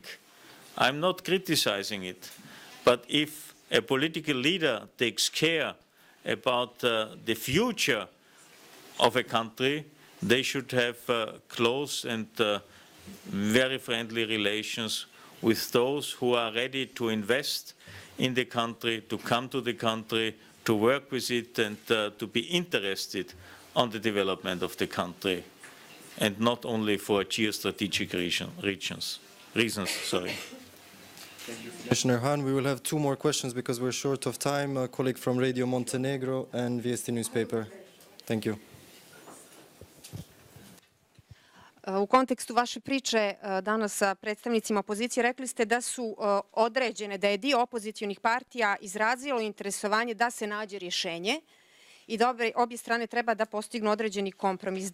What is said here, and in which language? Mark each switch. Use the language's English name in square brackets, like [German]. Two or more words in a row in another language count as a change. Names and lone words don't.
[English] I'm not criticizing it, but if a political leader takes care about the future of a country, they should have close and very friendly relations with those who are ready to invest in the country, to come to the country, to work with it, and to be interested on the development of the country, and not only for geostrategic reasons. Sorry. Thank you, Commissioner Han. We will have two more questions because we're short of time. A colleague from Radio Montenegro and Vijesti newspaper. Thank you. [Serbian] U kontekstu vaše priče danas sa predstavnicima opozicije rekli ste da su određene, da je dio opozicionih partija izrazilo interesovanje da se nađe rješenje i da obje strane treba da postignu određeni kompromis.